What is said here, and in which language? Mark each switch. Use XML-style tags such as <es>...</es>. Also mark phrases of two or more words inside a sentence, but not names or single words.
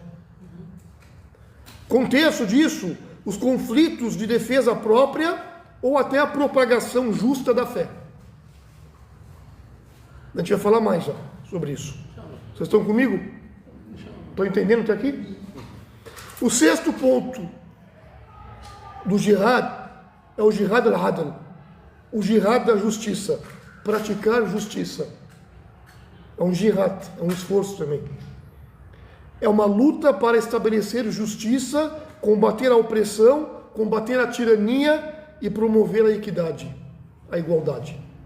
<pt>Contexto disso, os conflitos de defesa própria ou até a propagação justa da fé. A gente vai falar mais já sobre isso. Vocês estão comigo? Estão entendendo até aqui? O sexto ponto do jihad é o</pt> <ar>جهاد العدل,</ar> <pt>o jihad da justiça, praticar justiça. É um jihad, é um esforço também. É uma luta para estabelecer justiça, combater a opressão, combater a tirania e promover a equidade, a igualdade.</pt>